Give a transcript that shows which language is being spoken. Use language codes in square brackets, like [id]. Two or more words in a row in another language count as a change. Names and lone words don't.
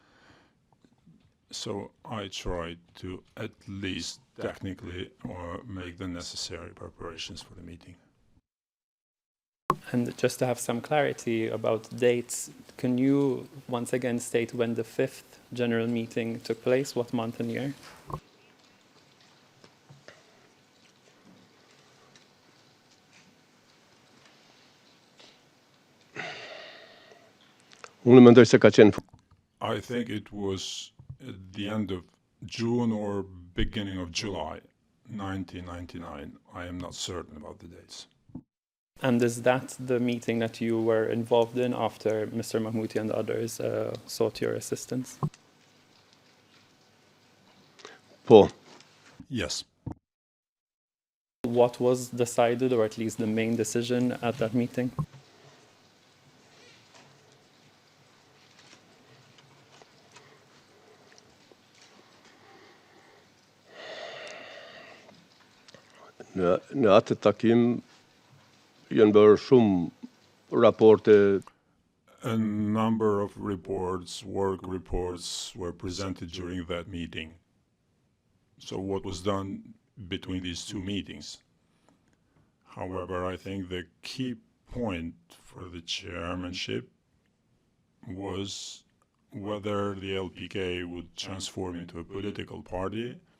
[en] So I tried to at least technically make the necessary preparations for the meeting. And just to have some clarity about dates, can you once again state when the 5th general meeting took place, what month and year? [sq] unë mendoj se ka qenë [en] I think it was at the end of June or beginning of July 1999. I am not certain about the dates. And is that the meeting that you were involved in after Mr. Mahmouti and others sought your assistance? [sq] po. [en] Yes. What was decided, or at least the main decision at that meeting? [sq] Në atë takim janë bërë shumë raporte. [en] A number of reports, work reports, were presented during that meeting. So what was done between these 2 meetings? However, I think the key point for the chairmanship was whether the LPK would transform into a political party,